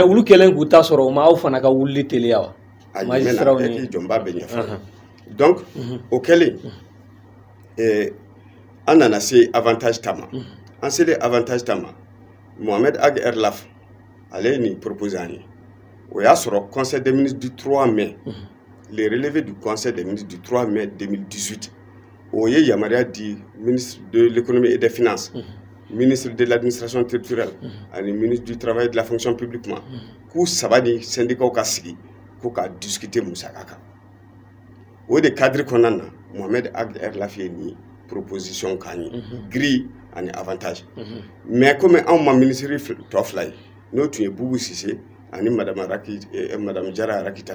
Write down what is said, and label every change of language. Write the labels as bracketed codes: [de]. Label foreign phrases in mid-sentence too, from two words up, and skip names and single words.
[bm] mais olu kɛlen k'u ta sɔrɔ o ma aw fana ka wulili teliya wa magistrats ni jɔnba bɛ ɲɛfɔ donc o kɛlen an nana se avantage ta ma an selen avantage ta ma Mohamed Ag Erlaf ale ni proposé an ye o y'a sɔrɔ [fr] conseil des ministres du 3 mai les relevés du conseil des ministres du 3 mai 2018 [bm] o ye yamaruya di [fr] ministre de l'économie et des finances ministre de l'administration territoriale [bm] ani [fr] ministre du travail et de la fonction publique [bm] ma k'u saba ni syndicats ka sigi ko ka discuter musaka kan o de cadre kɔnɔna na Mohamed Ag Erlafi ni proposition kan ye grille ani avantage [fr] mais comme [bm] anw ma ministre tɔ fila ye n'o tun ye Boubou Cissé ani madame Jara Rakitala